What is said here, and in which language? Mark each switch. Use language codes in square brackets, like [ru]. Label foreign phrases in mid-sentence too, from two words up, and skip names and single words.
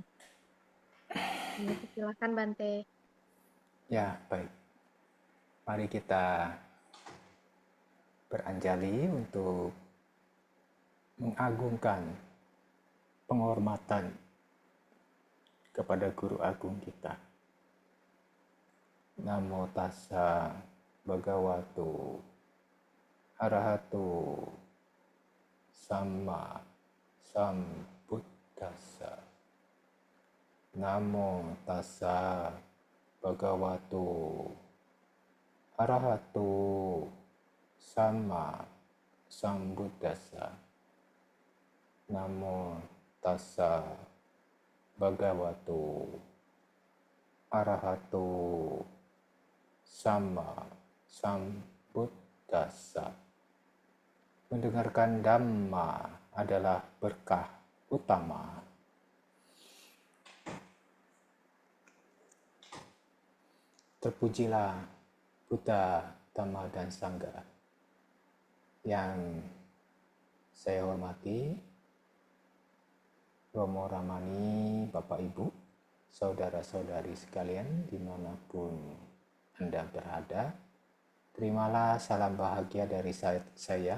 [id] Silakan, Bante. Ya, baik. Mari kita beranjali untuk mengagungkan penghormatan kepada guru agung kita. [pi] Namo tassa bhagavato arahato samma sambuddhassa. Namo tassa bhagavato arahato samma sambuddhassa. Namo tassa bhagavato arahato samma sambuddhassa. [id] Mendengarkan Dhamma adalah berkah utama. Terpujilah Buddha, Dhamma, dan Sangha. Yang saya hormati, Romo Ramani, Bapak Ibu, saudara-saudari sekalian dimanapun Anda berada, terimalah salam bahagia dari saya.